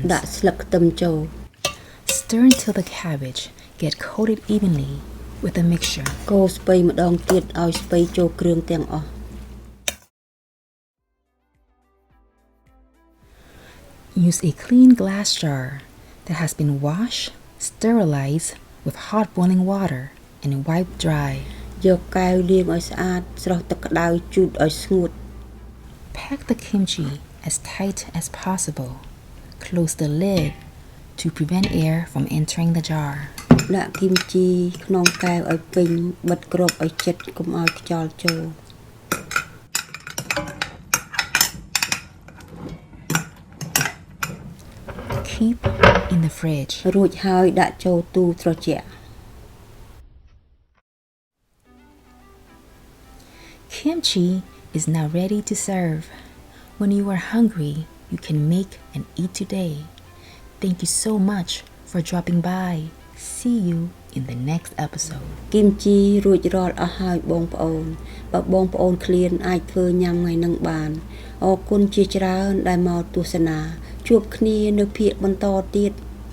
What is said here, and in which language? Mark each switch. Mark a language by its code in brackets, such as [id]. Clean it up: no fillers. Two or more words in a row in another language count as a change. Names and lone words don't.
[km] ដាក់ស្លឹកខ្ទឹមចូល [en] Stir until the cabbage get coated evenly with the mixture. [km] កូរស្ពៃម្ដងទៀតឲ្យស្ពៃចូលគ្រឿងទាំងអស់ [en] Use a clean glass jar that has been washed, sterilized with hot boiling water, and wiped dry. [km] យកកែវលាងឲ្យស្អាតស្រោះទឹកក្តៅជូតឲ្យស្ងួត [en] Pack the kimchi as tight as possible. Close the lid to prevent air from entering the jar. [km] ដាក់គីមជីក្នុងកែវឲ្យពេញបិទគ្របឲ្យជិតកុំឲ្យខ្យល់ចូល [en] Keep in the fridge. [km] រួចហើយដាក់ចូលទូត្រជាក់ [en] Kimchi is now ready to serve. When you are hungry, you can make and eat today. Thank you so much for dropping by. See you in the next episode. [km] គីមជីរួចរាល់អស់ហើយបងប្អូនបើបងប្អូនឃ្លានអាចធ្វើញ៉ាំថ្ងៃនឹងបានអរគុណជាច្រើនដែលមកទស្សនាជួបគ្នានៅភាគបន្តទៀត